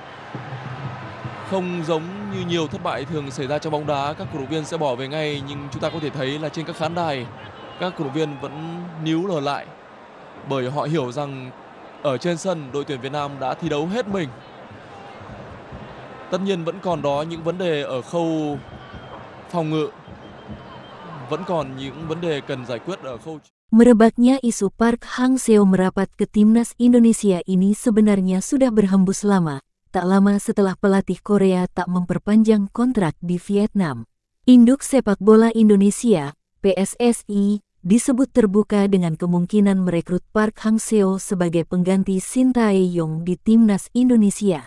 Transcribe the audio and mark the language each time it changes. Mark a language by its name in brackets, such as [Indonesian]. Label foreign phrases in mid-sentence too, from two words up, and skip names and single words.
[Vietnamese] Không giống như nhiều thất bại thường xảy ra trong bóng đá, các cổ động viên sẽ bỏ về ngay, nhưng chúng ta có thể thấy là trên các khán đài các cổ động viên vẫn níu lờ lại, bởi họ hiểu rằng ở trên sân đội tuyển Việt Nam đã thi đấu hết mình. Tất nhiên vẫn còn đó những vấn đề ở khâu phòng ngự, vẫn còn những vấn đề cần giải quyết ở khâu. [Indonesian] Merebaknya isu Park Hang-seo merapat ke Timnas Indonesia ini sebenarnya sudah berhembus lama, tak lama setelah pelatih Korea tak memperpanjang kontrak di Vietnam. Induk Sepak Bola Indonesia, PSSI, disebut terbuka dengan kemungkinan merekrut Park Hang-seo sebagai pengganti Shin Tae-yong di Timnas Indonesia.